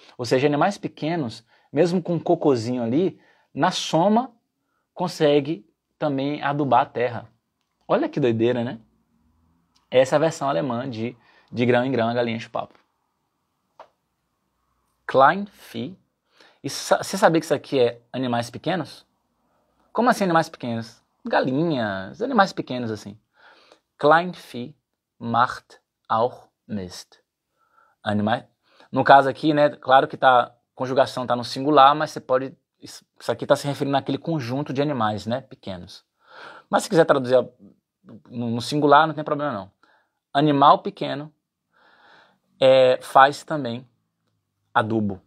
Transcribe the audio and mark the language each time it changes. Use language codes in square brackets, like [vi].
[pt] Ou seja, animais pequenos, mesmo com um cocôzinho ali, na soma, consegue também adubar a terra. Olha que doideira, né? Essa é a versão alemã de grão em grão, a galinha enche o papo. Kleinvieh. Você sabia que isso aqui é animais pequenos? Como assim animais pequenos? Galinhas, animais pequenos assim. [de] Kleinvieh macht auch Mist. [pt] Animais. No caso aqui, né, claro que a conjugação está no singular, mas você pode... Isso aqui está se referindo àquele conjunto de animais, né, pequenos. Mas se quiser traduzir no singular, não tem problema não. Animal pequeno faz também adubo.